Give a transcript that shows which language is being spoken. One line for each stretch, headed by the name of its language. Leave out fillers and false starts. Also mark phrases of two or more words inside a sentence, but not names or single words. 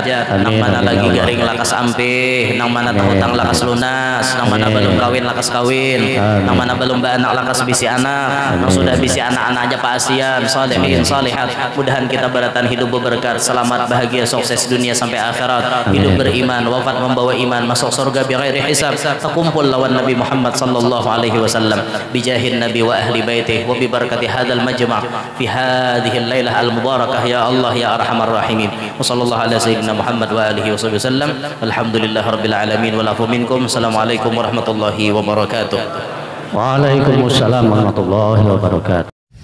Banjar: Nang mana lagi garing lakas ampih, nang mana hutang lakas lunas, nang mana belum kawin lakas kawin, nang mana belum anak lakas bisi anak, nang sudah bisi anak-anak aja paasian, salihin salihat. Mudahan kita barataan hidup berberkat, selamat, bahagia, sukses dunia sampai akhirat, hidup beriman, wafat membawa iman, masuk surga
Arabic: بغير حساب,
Banjar: terkumpul lawan Nabi Muhammad
Arabic: صلى الله عليه وسلم بجاه النبي وأهل بيته وببركة هذا المجمع في هذه الليلة المباركة يا الله يا أرحم الراحمين. وصلى الله على سيدنا محمد وآله وسلم الحمد لله رب العالمين والعفو منكم. السلام عليكم ورحمة الله وبركاته. وعليكم السلام ورحمة الله وبركاته.